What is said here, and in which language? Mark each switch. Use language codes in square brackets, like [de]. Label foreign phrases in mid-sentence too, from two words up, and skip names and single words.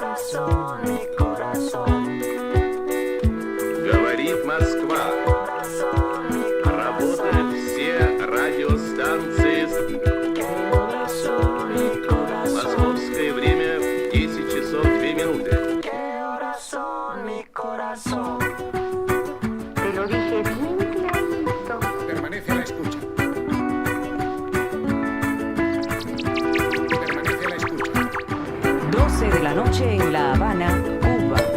[ru] Говорит Москва. Работают все радиостанции. Московское время 10 часов 2 минуты. [es] Te lo dije bien clarito. Permanece a la escucha. Permanece a la escucha. 12 de la noche en La Habana, Cuba.